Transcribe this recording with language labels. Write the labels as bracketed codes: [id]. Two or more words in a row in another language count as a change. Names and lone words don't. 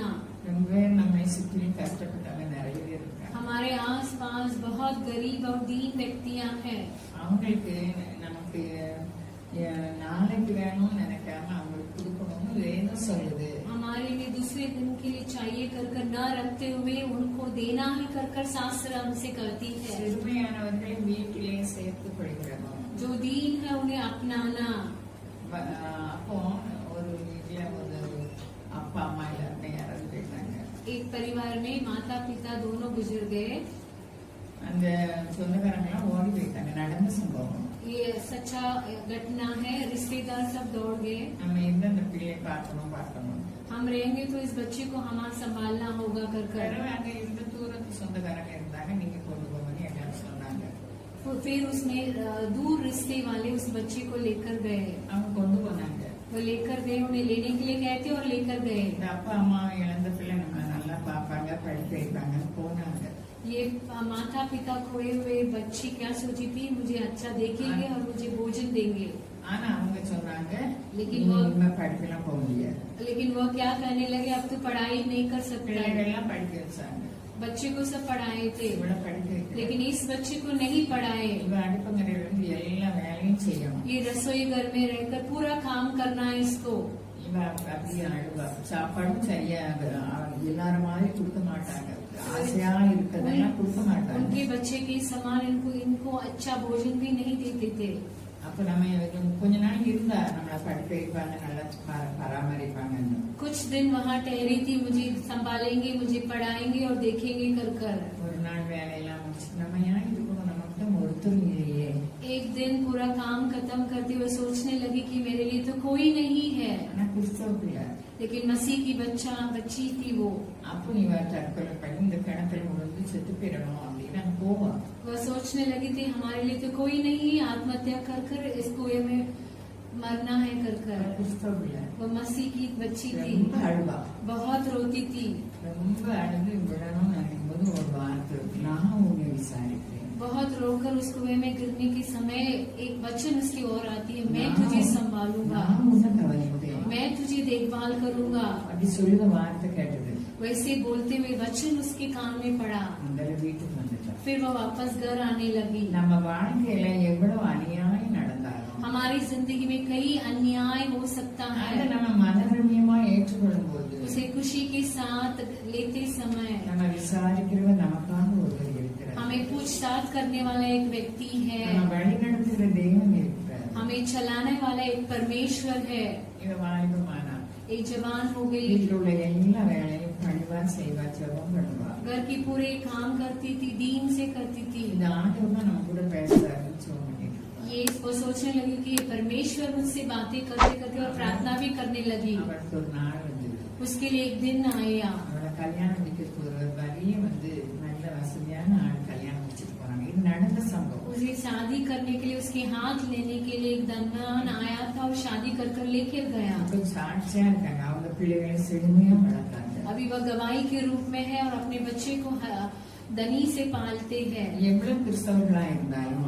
[ta] ரொம்ப நம்மை சுற்றி கஷ்டப்பட்டவங்க நிறைய பேர் இருக்காங்க. [hi] हमारे आस पास बहुत गरीब और दीन व्यक्तियां हैं। [ta] அவங்களுக்கு நமக்கு நாளைக்கு வேணும்னு நினைக்காம அவங்களுக்கு கொடுக்கணும்னு வேதம் சொல்லுது. [hi] हमारे लिए दूसरे दिन के लिए चाहिए कर न रखते हुए उनको देना ही कर शास्त्र हमसे करती है। [ta] சிறுமையானவர்களை வீட்டிலே சேர்த்து கொள்கிறோம். [hi] जो दीन है उन्हें अपनाना। [ta] அப்போ ஒரு வீட்டுல ஒரு அப்பா அம்மா எல்லாருமே இறந்து போயிட்டாங்க. [hi] एक परिवार में माता पिता दोनों गुजर गए। [ta] அந்த சொந்தக்காரங்க எல்லாம் ஓடி போயிட்டாங்க. நடந்த சம்பவம். [hi] ये सच्चा घटना है। रिश्तेदार सब दौड़ गए। [ta] நம்ம இந்த அந்த பிள்ளையை பார்க்கணும். [hi] हम रहेंगे तो इस बच्चे को हमारा संभालना होगा कर [ta] அங்க இருந்த தூரத்து சொந்தக்காரங்க இருந்தாங்க. நீங்க கொண்டு போங்கன்னு எல்லாரும் சொன்னாங்க. [hi] फिर उसमें दूर रिश्ते वाले उस बच्चे को लेकर गए। [ta] அவங்க கொண்டு போனாங்க. [hi] वो लेकर गए उन्हें लेने के लिए गए थे और लेकर गए। [ta] இந்த அப்பா அம்மா இழந்த பிள்ளை நம்ம நல்லா பாப்பாங்க படிக்க வைப்பாங்கன்னு போனாங்க. [hi] ये माता पिता खोए हुए बच्ची क्या सोची थी मुझे अच्छा देखेंगे और मुझे भोजन देंगे। [ta] ஆனா அவங்க சொன்னாங்க [hi] लेकिन [ta] படிக்கலாம் போக முடியாது. [hi] लेकिन वो क्या कहने लगे अब तो पढ़ाई नहीं कर सकते। [ta] பிள்ளைகள்லாம் படிக்க வச்சாங்க. [hi] बच्चे को सब पढ़ाए थे [ta] இவளை படிக்க வைக்க. [hi] लेकिन इस बच्चे को नहीं पढ़ाए। [ta] இவ அடுப்பங்கரையில இருந்து எல்லா வேலையும் செய்யணும். [hi] ये रसोई घर में रहकर पूरा काम करना है इसको। [ta] இவ அப்படியே அழுவா. சாப்பாடும் சரியா எல்லாரும் மாதிரி கொடுக்க மாட்டாங்க. ஆசையா இருக்கிறதெல்லாம் கொடுக்க மாட்டாங்க. [hi] उनके बच्चे के समान इनको अच्छा भोजन भी नहीं देते थे। [ta] அப்ப நம்ம கொஞ்ச நாள் இருந்தா நம்மள படிக்க வைப்பாங்க, நல்லா பராமரிப்பாங்க. [hi] कुछ दिन वहाँ ठहरी थी मुझे संभालेंगे मुझे पढ़ाएंगे और देखेंगे कर [ta] ஒரு நாள் வேலையெல்லாம் முடிச்சு நம்ம ஏன் இருக்கணும், நமக்கு தான் ஒருத்தர் இல்லையே. [hi] एक दिन पूरा काम खत्म करते हुए सोचने लगी कि मेरे लिए तो कोई नहीं है। [ta] ஆனா கிறிஸ்தவ பிள்ளை. [hi] लेकिन मसीह की बच्ची थी वो। [ta] அப்போ நீ தற்கொலை பண்ணி இந்த கிணத்துல விழுந்து செத்து போயிடணும் அப்படின்னு அங்க போவா. [hi] वह सोचने लगी थी हमारे लिए तो कोई नहीं, आत्महत्या कर इस कुएं में मरना है कर। [ta] கிறிஸ்தவ பிள்ளை. [hi] वो मसीह की बच्ची थी, [ta] ரொம்ப அழுவா. [hi] बहुत रोती थी। [ta] ரொம்ப அழுது விடணும்னு நினைக்கும் போது ஒரு வார்த்தை, நான் உன்னை விசாரிக்கிறேன். [hi] बहुत रोकर उस कुएं में गिरने के समय एक वचन उसकी ओर आती है, मैं तुझे संभालूंगा, [ta] நான் உன்னை கவனிப்பேன். [hi] मैं तुझे देखभाल करूंगा। [ta] அப்படி சொல்லுத வார்த்தை கேட்டது. [hi] वैसे बोलते हुए वचन उसके कान में पड़ा। [ta] அந்த வீட்டுக்கு வந்துட்டான். [hi] फिर वो वापस घर आने लगी। [ta] நம்ம வாழ்க்கையில எவ்வளவு அநியாயம் நடந்தாலும் [hi] हमारी जिंदगी में कई अन्याय हो सकता [ta] அதை [hi] है, [ta] நம்ம மனரம்யமா ஏற்றுக்கொள்ளும் போது [hi] उसे खुशी के साथ लेते समय [ta] நம்ம விசாரிக்கிறவர் நமக்காக ஒருவர் இருக்கிறார். [hi] हमें पूछताछ करने वाला एक व्यक्ति है, [ta] நம்ம வழி நடத்துகிற தெய்வம் இருக்கிறார். [hi] हमें चलाने वाला एक परमेश्वर है। [ta] இவ வாலிபமானா [hi] एक जवान हो गई, [ta] வீட்டில் உள்ள எல்லா வேலையும் பணிவா செய்வா, ஜெபம் பண்ணுவா. [hi] घर की पूरे काम करती थी, दीन से करती थी। [ta] இந்த ஆண்டவர் தான் நம்ம கூட பேசுறாருன்னு சொல்லிட்டு [hi] ये वो सोचने लगी कि ये परमेश्वर मुझसे बातें करते करते और प्रार्थना भी करने लगी। [ta] அவளுக்கு ஒரு நாள் வந்தது. [hi] उसके लिए एक दिन आया, [ta] அவளை கல்யாணம் முடிக்கிறதுக்கு ஒரு வரிய நல்ல வசதியான ஆள் கல்யாணம் முடிச்சிட்டு போறாங்க. இது நடந்த சம்பவம். [hi] उसे शादी करने के लिए उसके हाथ लेने के लिए एक धनवान आया था और शादी कर कर लेकर गया। [ta] அப்ப சாட்சியா இருக்காங்க. அவங்க பிள்ளைகளை செழுமையா வளர்த்தாங்க. [hi] अभी वह गवाही के रूप में है और अपने बच्चे को दनी से पालते हैं। [ta] எவ்வளவு கிறிஸ்தவர்களா இருந்தாலும்